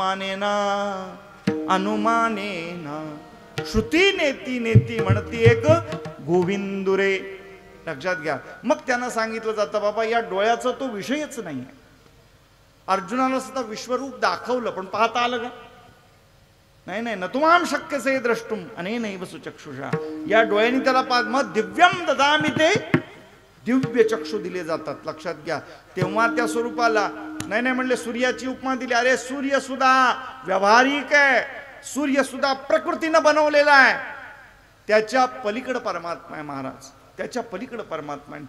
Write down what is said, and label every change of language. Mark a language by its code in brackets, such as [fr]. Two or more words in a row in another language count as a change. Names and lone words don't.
[mr] अनुमानेना श्रुती नेती नेती म्हणती एक गोविंदुरे. लक्षात घ्या. मग त्यांना सांगितलं जातं, बाबा या डोळ्याचा तो विषयच नाही आहे. अर्जुनाला सुद्धा विश्वरूप दाखवलं, पण पाहता आलं का? नाही. [sa] न तुमाम शक्यसे द्रष्टुम अनेनैव सुचक्षुषा. [mr] या डोळ्यांनी त्याला मग [sa] दिव्यम ददामि ते [mr] दिव्य चक्षु दिले जातात. लक्षात घ्या. तेव्हा त्या स्वरूपाला नाही म्हणले, सूर्याची उपमा दिली. अरे सूर्य सुद्धा व्यावहारिक आहे, सूर्य सुद्धा प्रकृतीनं बनवलेला आहे. त्याच्या पलीकडे परमात्मा आहे महाराज, त्याच्या पलीकडे परमात्मा आहे.